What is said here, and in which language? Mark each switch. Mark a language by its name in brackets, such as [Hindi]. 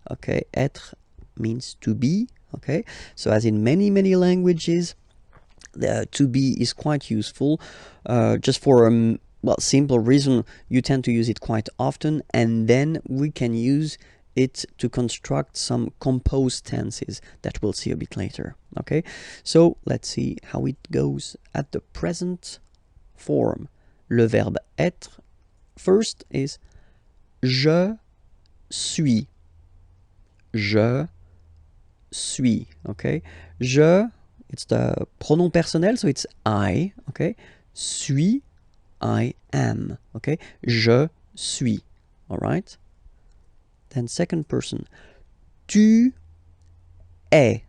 [English] Okay, être means to be. Okay, so as in many languages, the to be is quite useful just for simple reason. You tend to use it quite often, and then we can use it to construct some composed tenses that we'll see a bit later. Okay, so let's see how it goes at the present form. [French] Le verbe être [English] first is [French] je suis. Je suis. [English] Okay, je, it's the [French] pronom personnel, [English] so it's I. Okay, suis, I am. Okay, [French] je suis. [English] All right. Then second person, [French] tu es.